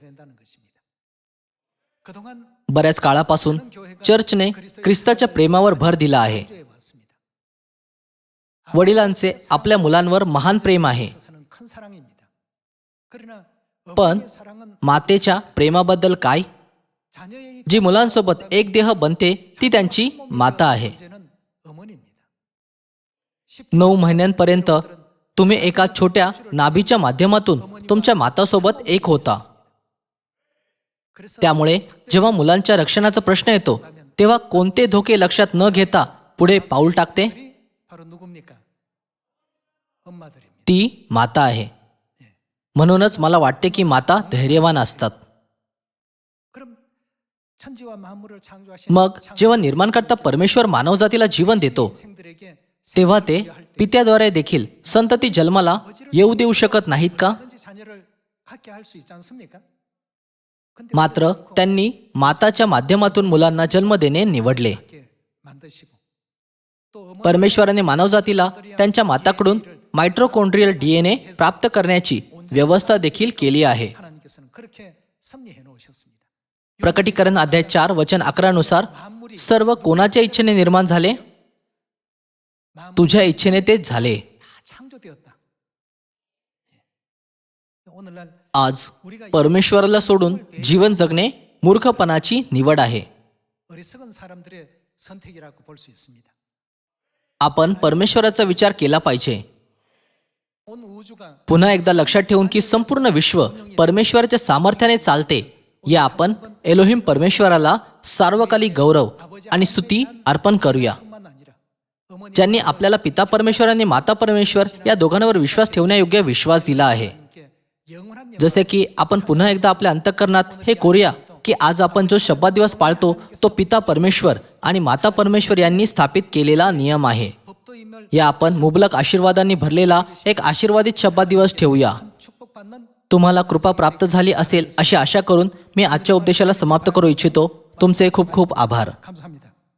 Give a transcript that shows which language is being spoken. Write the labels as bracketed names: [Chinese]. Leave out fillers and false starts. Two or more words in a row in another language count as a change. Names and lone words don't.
[Marathi] बऱ्याच काळापासून चर्चने ख्रिस्ताच्या प्रेमावर भर दिला आहे. वडिलांचे आपल्या मुलांवर महान प्रेम आहे, पण मातेच्या प्रेमाबद्दल काय? [Korean] 자녀의 [Marathi] जी मुलांसोबत एक देह बनते ती त्यांची माता आहे. [Korean] 이제는 어머니입니다. [Marathi] 9 महिन्यांपर्यंत तुम्ही एका छोट्या नाभीच्या माध्यमातून तुमच्या मातासोबत एक होता. त्यामुळे जेव्हा मुलांच्या रक्षणाचा प्रश्न येतो तेव्हा कोणते धोके लक्षात न घेता पुढे पाऊल टाकते [Korean] 바로 누굽니까? 엄마들입니다. [Marathi] ती माता आहे. म्हणूनच मला वाटते की माता धैर्यवान असतात. [Korean] 그럼 천지와 만물을 창조하신 [Marathi] मग जेव्हा निर्माणकर्ता परमेश्वर मानवजातीला जीवन देतो [Korean] 생들에게 [Marathi] तेव्हा ते पित्याद्वारे देखील संतती जन्माला येऊ देऊ शकत नाहीत का? [Korean] 든지 자녀를 갖게 할 수 있지 않습니까? 근데 [Marathi] मात्र त्यांनी माताच्या माध्यमातून मुलांना जन्म देणे निवडले. [Korean] 갖게 만드시고 또 어머니 [Marathi] परमेश्वराने मानवजातीला त्यांच्या माताकडून मायट्रोकोन्ड्रियल DNA प्राप्त करण्याची व्यवस्था देखील केली आहे. [Korean] 하나님께서는 그렇게 섭리해 놓으셨습니다. [Marathi] प्रकटीकरण अध्याय 4 वचन 11 नुसार सर्व कोणाच्या इच्छेने निर्माण झाले? [Korean] 만물이 [Marathi] तुझ्या इच्छेने तेच झाले. [Korean] 다 창조되었다. 오늘날 [Marathi] आज परमेश्वराला सोडून जीवन जगणे मूर्खपणाची निवड आहे. [Korean] 어리석은 사람들의 선택이라고 볼 수 있습니다. [Marathi] आपण परमेश्वराचा विचार केला पाहिजे. [Korean] 온 우주가 [Marathi] पुन्हा एकदा लक्षात ठेवून की संपूर्ण विश्व परमेश्वराच्या सामर्थ्याने चालते या आपण एलोहिम परमेश्वराला सार्वकालिक गौरव आणि स्तुती अर्पण करूया. [Korean] 뿐만 아니라 어머니 [Marathi] ज्यांनी आपल्याला पिता परमेश्वर आणि माता परमेश्वर या दोघांवर विश्वास ठेवण्यायोग्य विश्वास दिला आहे. [Korean] 함께 영원한 [Marathi] जसे की आपण पुन्हा एकदा आपल्या अंतःकरणात हे करूया की आज आपण जो शब्बात दिवस पाळतो तो पिता परमेश्वर आणि माता परमेश्वर यांनी स्थापित केलेला नियम आहे. [Korean] 법도 인멸 [Marathi] या आपण मुबलक आशीर्वादांनी भरलेला एक आशीर्वादित शब्बात दिवस ठेवूया. [Korean] 축복받는 [Marathi] तुम्हाला कृपा प्राप्त झाली असेल अशी आशा करून मी आजच्या उपदेशाला समाप्त करू इच्छितो. तुमचे खूप खूप आभार. [Korean] 감사합니다.